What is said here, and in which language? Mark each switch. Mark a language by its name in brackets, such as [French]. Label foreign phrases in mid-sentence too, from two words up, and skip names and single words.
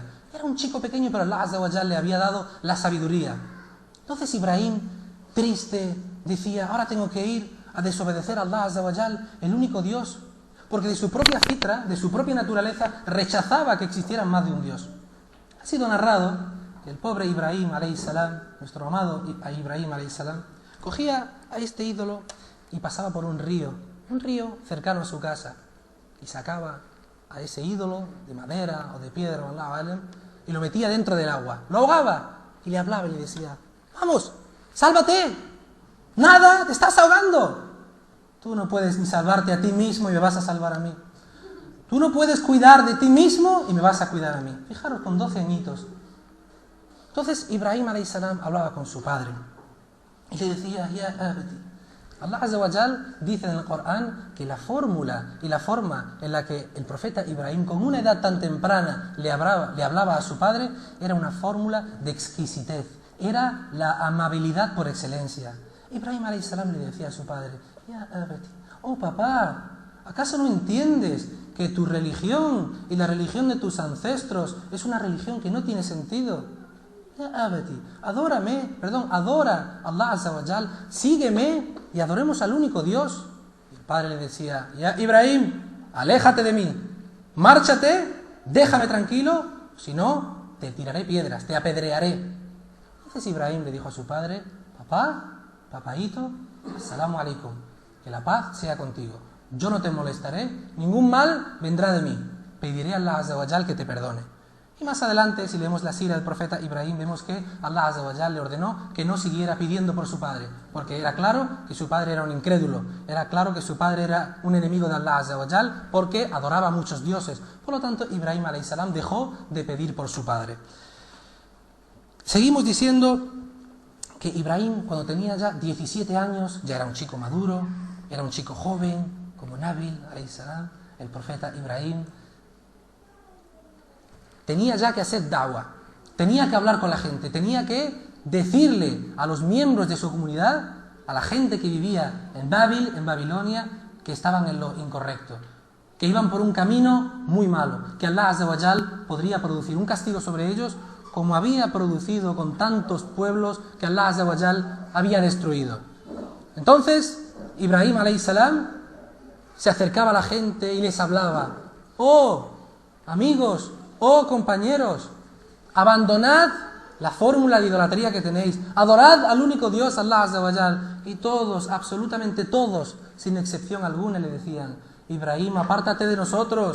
[Spanish] Era un chico pequeño, pero [Arabic] الله عز وجل [Spanish] le había dado la sabiduría. Entonces Ibrahim, triste, decía: ahora tengo que ir a desobedecer a [Arabic] الله عز وجل, [Spanish] el único Dios, porque de su propia fitra, de su propia naturaleza, rechazaba que existiera más de un Dios. Ha sido narrado que el pobre Ibrahim [Arabic] عليه السلام, [Spanish] nuestro amado Ibrahim [Arabic] عليه السلام, [Spanish] cogía a este ídolo y pasaba por un río cercano a su casa, y sacaba a ese ídolo de madera o de piedra, y lo metía dentro del agua, lo ahogaba y le hablaba y le decía: vamos, sálvate, nada, te estás ahogando. Tú no puedes ni salvarte a ti mismo y me vas a salvar a mí. Tú no puedes cuidar de ti mismo y me vas a cuidar a mí. Fijaros, con 12 añitos. Entonces Ibrahim [Arabic] عليه السلام [Spanish] hablaba con su padre y le decía: [Arabic] يا أبتي. الله عز وجل [Spanish] dice en el Corán que la fórmula y la forma en la que el profeta Ibrahim, con una edad tan temprana, le hablaba a su padre, era una fórmula de exquisitez, era la amabilidad por excelencia. Ibrahim [Arabic] عليه السلام [Spanish] le decía a su padre: [Arabic] يا أبتي, [Spanish] oh papá, ¿acaso no entiendes que tu religión y la religión de tus ancestros es una religión que no tiene sentido? [Arabic] يا أبتي, [Spanish] adora a [Arabic] الله عز وجل, [Spanish] sígueme y adoremos al único Dios. Y el padre le decía: ya Ibrahim, aléjate de mí, márchate, déjame tranquilo, si no te tiraré piedras, te apedrearé. Entonces Ibrahim le dijo a su padre: papaíto, [Arabic] السلام عليكم, [Spanish] que la paz sea contigo. Yo no te molestaré, ningún mal vendrá de mí. Pediré a [Arabic] الله عز وجل [Spanish] que te perdone. Y más adelante, si leemos la sira del profeta Ibrahim, vemos que [Arabic] الله عز وجل [Spanish] le ordenó que no siguiera pidiendo por su padre, porque era claro que su padre era un incrédulo, era claro que su padre era un enemigo de [Arabic] الله عز وجل, [Spanish] porque adoraba a muchos dioses. Por lo tanto, Ibrahim [Arabic] عليه السلام [Spanish] dejó de pedir por su padre. Seguimos diciendo que Ibrahim, cuando tenía ya 17 años, ya era un chico maduro, era un chico joven, como Nabil [Arabic] عليه السلام, [Spanish] el profeta Ibrahim. Tenía ya que hacer da'wah, tenía que hablar con la gente, tenía que decirle a los miembros de su comunidad, a la gente que vivía en Babil, en Babilonia, que estaban en lo incorrecto, que iban por un camino muy malo, que [Arabic] الله عز وجل [Spanish] podría producir un castigo sobre ellos como había producido con tantos pueblos que [Arabic] الله عز وجل [Spanish] había destruido. Entonces, Ibrahim [Arabic] عليه السلام [Spanish] se acercaba a la gente y les hablaba: oh, amigos, oh compañeros, abandonad la fórmula de idolatría que tenéis, adorad al único Dios, [Arabic] الله عز وجل. [Spanish] Y todos, absolutamente todos, sin excepción alguna, le decían: Ibrahim, apártate de nosotros.